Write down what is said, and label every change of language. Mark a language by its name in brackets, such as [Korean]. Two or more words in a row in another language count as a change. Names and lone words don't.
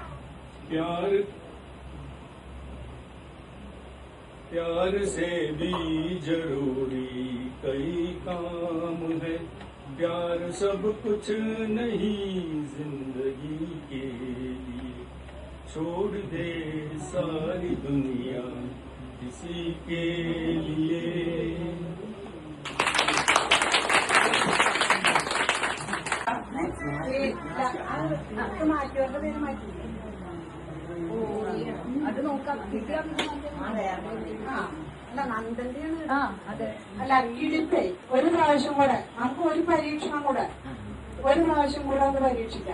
[Hindi] प्यार से भी जरूरी कई काम है, प्यार सब कुछ नहीं जिंदगी के लिए। छोड़ दे सारी दुनिया किसी के लिए। [Malayalam] അത് നോക്കാം. അല്ല നന്ദന്റെയാണ്. അല്ല കിടിപ്പേ ഒരു പ്രാവശ്യം കൂടെ നമുക്ക് ഒരു പരീക്ഷണം കൂടെ ഒരു പ്രാവശ്യം കൂടെ ഒന്ന് പരീക്ഷിക്കാം.